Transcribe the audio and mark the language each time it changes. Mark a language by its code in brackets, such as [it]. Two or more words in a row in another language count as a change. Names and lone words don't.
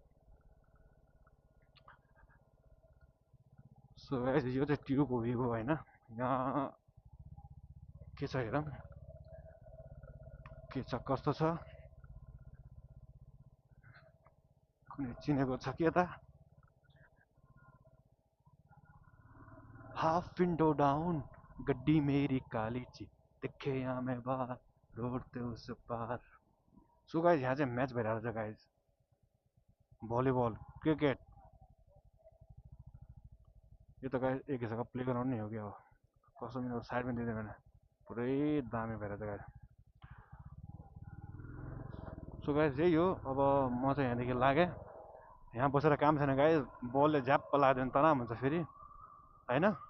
[en] so guys [ne] यो चाहिँ ट्युबको भ्यू हो होइन, यहाँ के छ हेरौँ के छ कस्तो छ, कुनै चिनेको छ कि यता? [en] half window down [pa] ਗੱਡੀ ਮੇਰੀ ਕਾਲੀ ਚੀ, ਦੇਖੇ ਯਹਾਂ ਮੈਂ ਬਾਹਰ ਰੋਡ ਤੇ ਉਸ ਪਾਰ। [en] so guys [ne] यहाँ चाहिँ म्याच भइरहेको छ गाइस, [en] volleyball cricket. [ne] यो त गाइस एक हिसाबको [en] play ground [ne] नै हो क्या हो, कसो मिनट साइड पनि दिँदैन, पुरै दामी भइरहेको छ गाइस। [en] so guys [ne] यही हो, अब म चाहिँ यहाँदेखि लागेँ, यहाँ बसेर काम छैन गाइस, बलले झ्याप्प लाग्यो भने तनाव हुन्छ फेरि होइन।